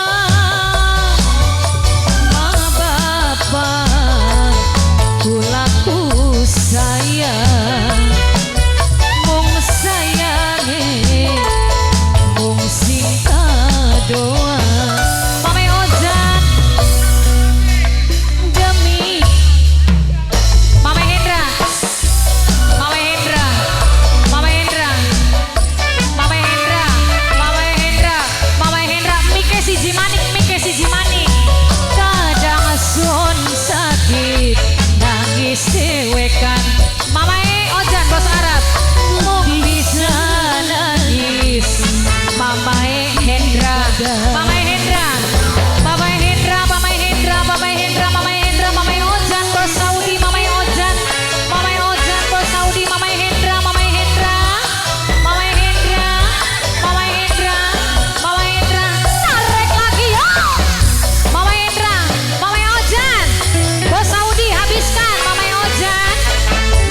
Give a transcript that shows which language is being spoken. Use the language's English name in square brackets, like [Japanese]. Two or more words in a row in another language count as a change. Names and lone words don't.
[Javanese] Ma bapa kula ku sayang. Mung sayange mung sing kadoa. Mama Ojan demi Mama Hendra, Mama Hendra, Mama Hendra, Mama Hendra, Mama Hendra, Mama Hendra. Mike si Jimanik, Mike si Jimanik. Kadang sun sakit nangis dewekan. Mama Ojan, bos Arab. Mung bisa nangis. Mama Hendra, Mama Hendra, Mama Hendra, Mama Hendra, Mama Hendra, Mama Hendra, Mama Ojan, bos Saudi. Mama Ojan, Mama Ojan, bos Saudi. Mama Hendra, Mama Hendra, Mama Hendra, Mama Hendra, Mama Hendra. [Indonesian] Tarik lagi yo. Mama Hendra, Mama Ojan, bos Saudi habiskan. Mama Ojan,